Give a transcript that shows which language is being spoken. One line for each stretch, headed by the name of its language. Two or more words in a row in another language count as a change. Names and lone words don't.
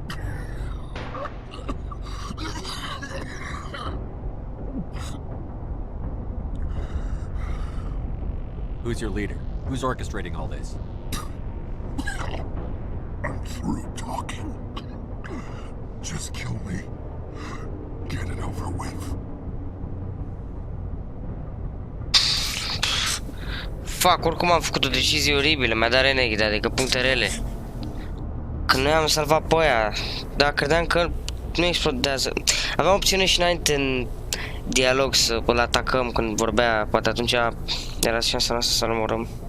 English: Who's your leader? Who's orchestrating all this? I'm through talking. Just kill me. Get it over with.
Romanian: Fac, oricum am făcut o decizie oribilă, mi-a dat reneghi, adică puncte rele. Că noi am salvat pe aia, dar credeam că nu explodează. Aveam opțiune și înainte în dialog să îl atacăm când vorbea, poate atunci era șansa noastră să-l omorâm.